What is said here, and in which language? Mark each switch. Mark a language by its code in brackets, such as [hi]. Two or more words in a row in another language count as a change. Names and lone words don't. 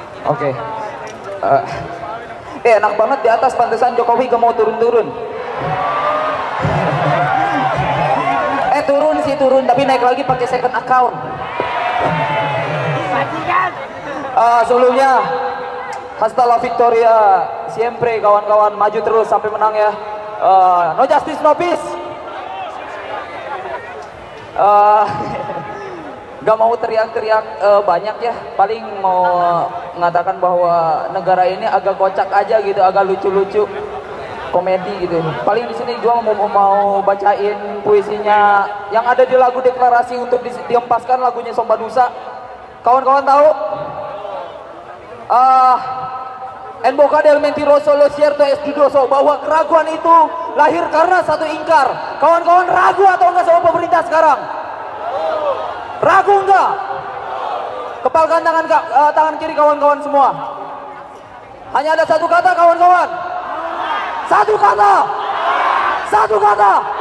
[id] Oke. Enak banget di atas, pantesan Jokowi gak mau turun-turun. Turun sih turun, tapi naik lagi pakai [en] second account. [id] Sebelumnya, [es] hasta la victoria, siempre [id] kawan-kawan, maju terus sampai menang ya. [en] No justice, no peace. [id] Gak mau teriak-teriak banyak ya, paling mau mengatakan bahwa negara ini agak kocak aja gitu, agak lucu-lucu, komedi gitu. Paling di sini juga mau bacain puisinya yang ada di lagu deklarasi untuk diempaskan lagunya Somba Nusa. Kawan-kawan tahu? [es] En boca del mentiroso lo cierto es dudoso, [id] bahwa keraguan itu lahir karena satu ingkar. Kawan-kawan ragu atau enggak sama pemerintah sekarang? Ragu enggak? Kepalkan tangan kiri kawan-kawan semua. Hanya ada satu kata kawan-kawan. Satu kata. Satu kata.